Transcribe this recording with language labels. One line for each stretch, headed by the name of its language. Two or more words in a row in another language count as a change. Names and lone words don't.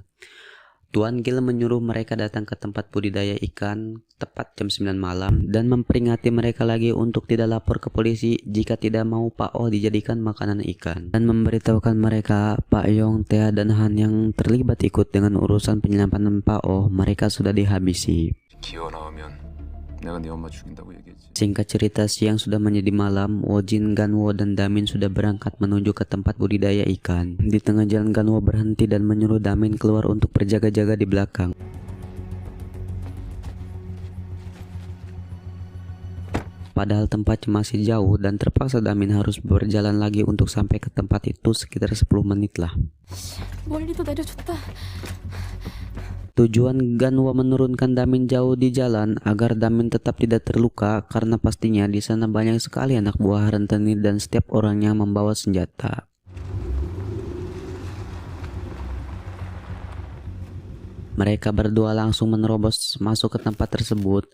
Indonesian: Tuan Gil menyuruh mereka datang ke tempat budidaya ikan tepat jam 9 malam dan memperingati mereka lagi untuk tidak lapor ke polisi jika tidak mau Pak Oh dijadikan makanan ikan, dan memberitahukan mereka Pak Yong, Thea, dan Han yang terlibat ikut dengan urusan penyelamatan Pak Oh mereka sudah dihabisi.
Korean: 기어 나오면 내가 네 엄마 죽인다고 얘기했지.
Indonesian: Singkat cerita, siang sudah menjadi malam. Wojin, Ganwo, dan Damin sudah berangkat menuju ke tempat budidaya ikan. Di tengah jalan, Ganwo berhenti dan menyuruh Damin keluar untuk berjaga-jaga di belakang. Padahal tempatnya masih jauh dan terpaksa Damin harus berjalan lagi untuk sampai ke tempat itu sekitar 10 menit lah.
Korean: 멀리도 내려줬다.
Indonesian: Tujuan Ganwa menurunkan Damin jauh di jalan agar Damin tetap tidak terluka karena pastinya di sana banyak sekali anak buah rentenir dan setiap orangnya membawa senjata. Mereka berdua langsung menerobos masuk ke tempat tersebut.